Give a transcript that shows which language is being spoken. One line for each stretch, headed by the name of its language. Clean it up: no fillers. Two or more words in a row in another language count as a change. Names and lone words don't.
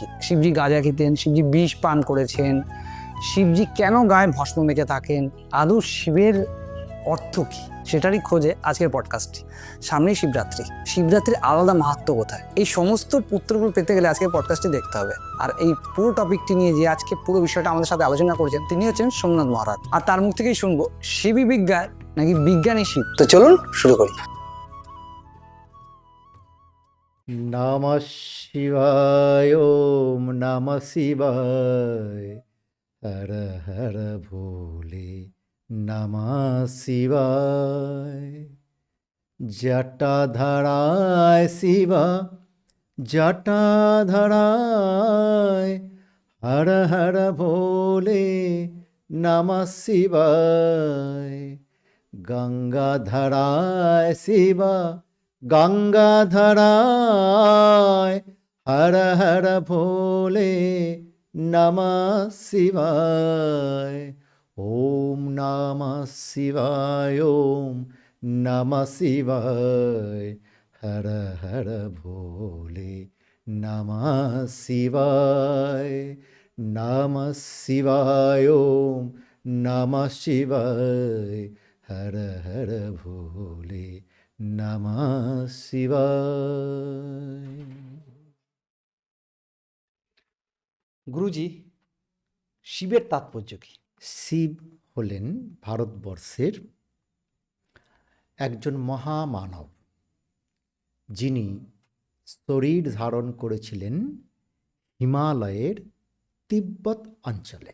Bangla: শিবজি গাঁজা খেতেন, শিবজি বিষ পান করেছেন, শিবজি কেন গায়ে ভস্ম মেখে থাকেন, আদৌ শিবের অর্থ কি, সেটারই খোঁজে আজকের পডকাস্টটি। সামনেই শিবরাত্রি, শিবরাত্রির আলাদা মাহাত্ম্য কোথায়, এই সমস্ত উত্তরগুলো পেতে গেলে আজকের পডকাস্টটি দেখতে হবে। আর এই পুরো টপিকটি নিয়ে যে আজকে পুরো বিষয়টা আমাদের সাথে আলোচনা করেছেন, তিনি হচ্ছেন সোমনাথ মহারাজ। আর তার মুখ থেকেই শুনবো শিবই বিজ্ঞান নাকি বিজ্ঞানী শিব। তো চলুন শুরু করি।
Sanskrit: নমঃ শিবায়, ওম নমঃ শিবায়,
Hindi: हर हर भोले नमः शिवाय। जटाधाराय शिवा, जटाधाराय, हर हर भोले नमः शिवाय। गंगाधाराय शिवा, गंगाधाराय, हर हर भोले नमः शिवाय।
Sanskrit: ওম নমঃ শিবায়, ওম নমঃ শিবায়,
Hindi: हर हर भोले नमः शिवाय।
Sanskrit: নমঃ শিবায়, ওম নমঃ শিবায়,
Hindi: हर हर भोले नमः शिवाय।
Bangla: গুরুজি, শিবের তাৎপর্য কি? শিব হলেন ভারতবর্ষের একজন মহামানব, যিনি শরীর ধারণ করেছিলেন হিমালয়ের তিব্বত অঞ্চলে।